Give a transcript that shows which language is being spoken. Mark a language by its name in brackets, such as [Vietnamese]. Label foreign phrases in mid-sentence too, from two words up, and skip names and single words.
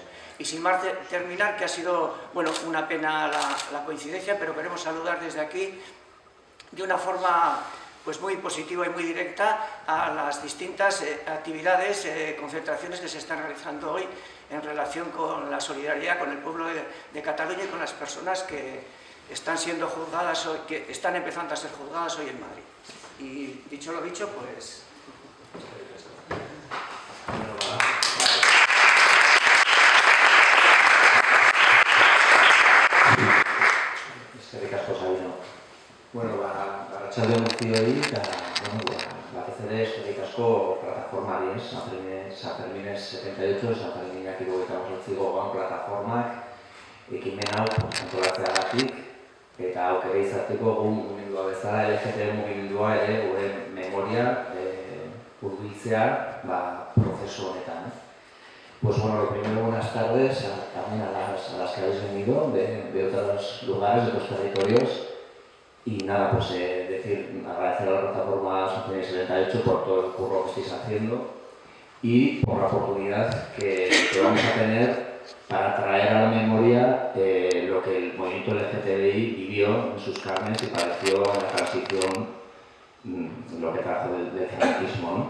[Spanish] Y sin más terminar, que ha sido, bueno, una pena la coincidencia, pero queremos saludar desde aquí de una forma pues muy positiva y muy directa a las distintas actividades, concentraciones que se están realizando hoy en relación con la solidaridad con el pueblo de Cataluña y con las personas que están siendo juzgadas hoy, que están empezando a ser juzgadas hoy en Madrid. Y dicho lo dicho, pues... [Basque] Bueno, arratsalde on guztioi, eta batez ere eskerrik asko plataformari, Sanfermines 78, Sanferminak 78 gogoan plataformak, ekimen hau antolatzeagatik, eta aukera izateko gu mugimendua bezala, LGTB mugimendua ere gure memoria hurbiltzea prozesu honetan. [Spanish] Pues bueno, lo primero, buenas tardes también a las que habéis venido de otros lugares, de otros territorios. Y nada, pues agradecer a la plataforma Asociación 78 por todo el curro que estáis haciendo y por la oportunidad que vamos a tener para traer a la memoria lo que el movimiento LGTBI vivió en sus carnes y padeció en la transición, lo que trajo del franquismo, ¿no?